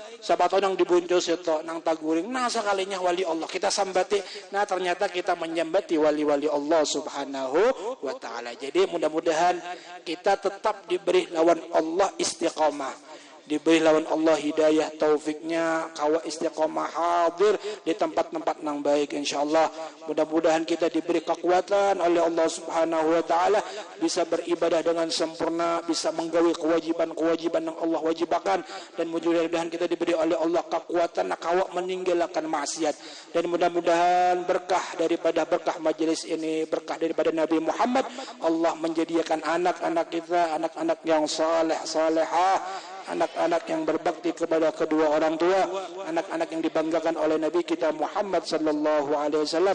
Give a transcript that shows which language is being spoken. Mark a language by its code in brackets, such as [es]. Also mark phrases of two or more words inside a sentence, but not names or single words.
[bjn] Siapa tahu nang diboncos itu nang taguring, nah sekalinya wali Allah kita sambati, nah ternyata kita menyambati wali-wali Allah [ar] Subhanahu wa taala. [bjn] Jadi mudah-mudahan kita tetap diberi lawan Allah istiqamah, diberi lawan Allah hidayah taufiknya, kawa istiqamah hadir di tempat-tempat nang baik insyaallah. [id] Mudah-mudahan kita diberi kekuatan oleh Allah [ar] Subhanahu wa taala [id] bisa beribadah dengan sempurna, bisa menggawi kewajiban-kewajiban yang Allah wajibkan, dan mudah-mudahan kita diberi oleh Allah kekuatan kawa meninggalkan maksiat. Dan mudah-mudahan berkah daripada berkah majelis ini, berkah daripada Nabi Muhammad, Allah menjadikan anak-anak kita anak-anak yang saleh salehah, anak-anak yang berbakti kepada kedua orang tua, anak-anak yang dibanggakan oleh Nabi kita Muhammad [ar] sallallahu alaihi wasallam.